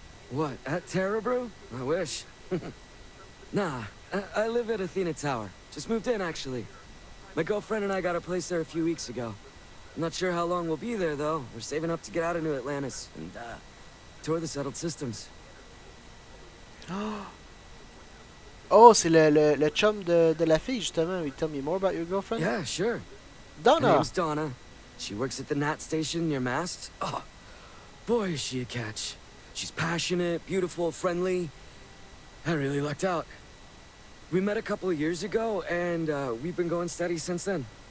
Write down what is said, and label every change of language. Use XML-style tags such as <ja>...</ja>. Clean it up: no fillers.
<en>What, at Terra Brew? I wish. Nah, I live at Athena Tower. Just moved in, actually. My girlfriend and I got a place there a few weeks ago. I'm not sure how long we'll be there, though. We're saving up to get out of New Atlantis and, tour the settled systems.</en> <fr>Oh, c'est le chum de la fille, justement.</fr> <en>Will you tell me more about your girlfriend? Yeah, sure. Donna! Her name's Donna. She works at the Nat station near Mast. Oh, boy, is she a catch. She's passionate, beautiful, friendly. I really lucked out. We met a couple of years ago, and we've been going steady since then.</en>